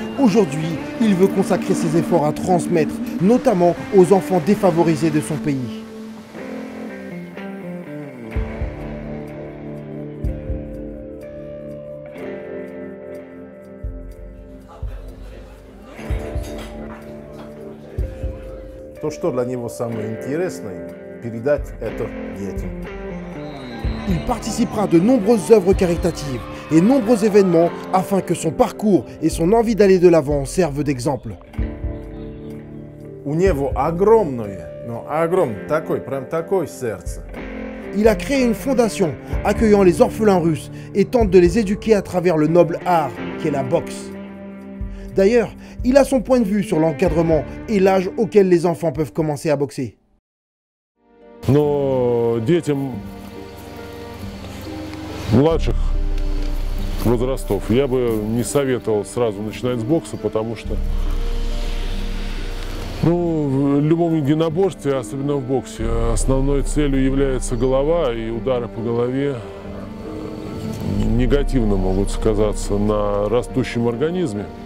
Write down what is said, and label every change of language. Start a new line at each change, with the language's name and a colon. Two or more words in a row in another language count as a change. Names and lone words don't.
French: Aujourd'hui, il veut consacrer ses efforts à transmettre, notamment aux enfants défavorisés de son pays.
Russian: То, что для него самое интересное, передать это детям.
French: Il participera à de nombreuses œuvres caritatives et nombreux événements afin que son parcours et son envie d'aller de l'avant servent d'exemple.
Russian: У него огромное, прям такое сердце.
French: Il a créé une fondation accueillant les orphelins russes et tente de les éduquer à travers le noble art qu'est la boxe. D'ailleurs, il a son point de vue sur l'encadrement et l'âge auquel les enfants peuvent commencer à boxer.
Russian: Но детям младших возрастов я бы не советовал сразу начинать с бокса, потому что в любом единоборстве, особенно в боксе, основной целью является голова, и удары по голове негативно могут сказаться на растущем организме.